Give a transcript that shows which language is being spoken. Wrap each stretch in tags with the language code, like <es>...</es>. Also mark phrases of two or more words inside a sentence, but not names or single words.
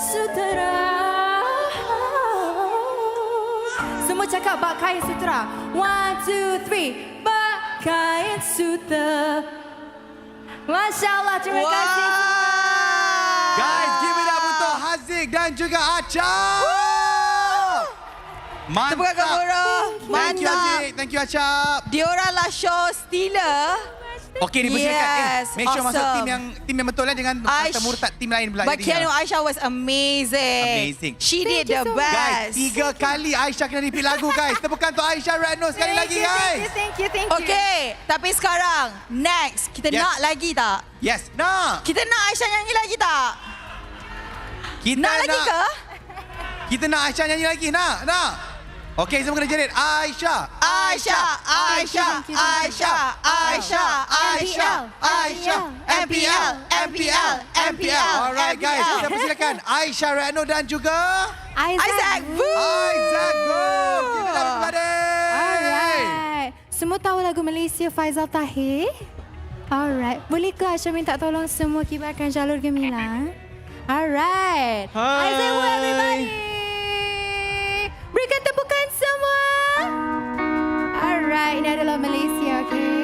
<ms>sutera. Semua cakap bak kain sutera. 1, 2, 3. Bak kain sutera.</ms> <ar>ما شاء الله,</ar> <ms>terima kasih semua.</ms> <en>Guys, give it up</en> <ms>untuk Haziq dan juga Acha. Mantap. Tepuk tangan Goro.</ms> <en>Thank you Haziq. Thank you Acha.</en> <ms>Dioranglah</ms> <en>show stealer.</en> <ms>Okey, dipersilakan.</ms> <en>Yes, Make sure masuk awesome.</en> <ms>tim yang betul lah. Jangan kata murtad tim lain pula.</ms> <en>But Keanu Aisyah was amazing. Amazing. She did the Guys, best.</en> <ms>3 kali Aisyah kena repeat lagu guys. Tepukan untuk Aisyah Retno sekali lagi guys.</ms> <en>Thank you.</en> <ms>Okay, tapi sekarang next kita</ms> <en>Yes.</en> <ms>nak lagi tak? Yes, nak. Kita nak Aisyah nyanyi lagi tak? Kita nak lagi ke? Kita nak Aisyah nyanyi lagi. Nak. Okey, semua kena jerit. Aisyah. MPL.</ms> <en>Alright guys,</en> <ms>kita persilakan Aisyah Retno dan juga Isaac.</ms> <en>Go. Give it up everybody. Alright.</en> <ms>Semua tahu lagu Malaysia Faizal Tahir?</ms> <en>Alright.</en> <ms>Boleh ke Aisyah minta tolong semua kibarkan jalur gemilang? Alright. Isaac, everybody. Berikan tepukan semua. Alright, ini adalah Malaysia, okay?</ms>